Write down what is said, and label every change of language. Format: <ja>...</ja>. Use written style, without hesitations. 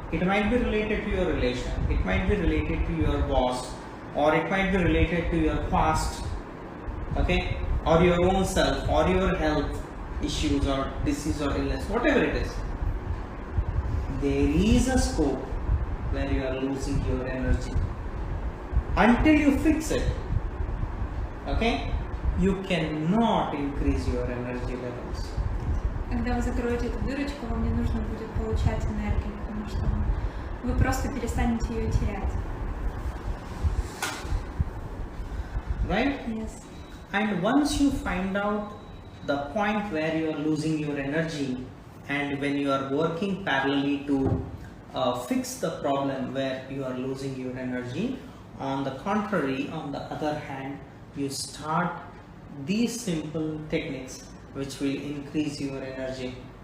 <en>It might be related to your relation. It might be related to your boss, or it might be related to your past, okay, or your own self, or your health issues, or disease, or illness, whatever it is. There is a scope where you are losing your energy. Until you fix it, okay, you cannot increase your energy levels.</en> <ru>Когда вы закроете эту дырочку, вам не нужно будет получать энергию, потому что вы просто перестанете ее терять.</ru> <en>Right? Yes. And once you find out the point where you are losing your energy, and when you are working parallelly to fix the problem where you are losing your energy, on the contrary, on the other hand, you start these simple techniques which will increase your energy.</en>